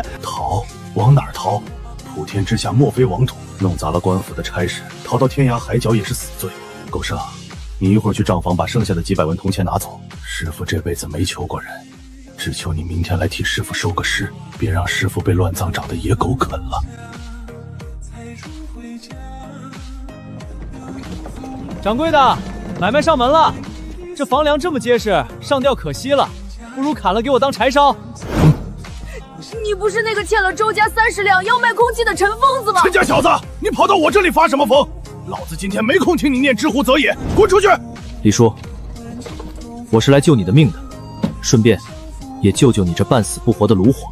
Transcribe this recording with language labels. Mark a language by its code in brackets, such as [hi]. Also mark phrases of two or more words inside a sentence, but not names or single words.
[zh] 逃？往哪兒逃？普天之下莫非王土，弄砸了官府的差事，逃到天涯海角也是死罪。狗剩，你一會兒去賬房把剩下的幾百文銅錢拿走。師傅這輩子沒求過人，只求你明天來替師傅收個屍，別讓師傅被亂葬場的野狗啃了。掌櫃的，買賣上門了。這房梁這麼結實，上吊可惜了，不如砍了給我當柴燒。你不是那個欠了周家30兩要賣空氣的陳瘋子嗎？陳家小子，你跑到我這裡發什麼瘋？老子今天沒空聽你念知乎者也，滾出去！李叔，我是來救你的命的，順便也救救你這半死不活的爐火。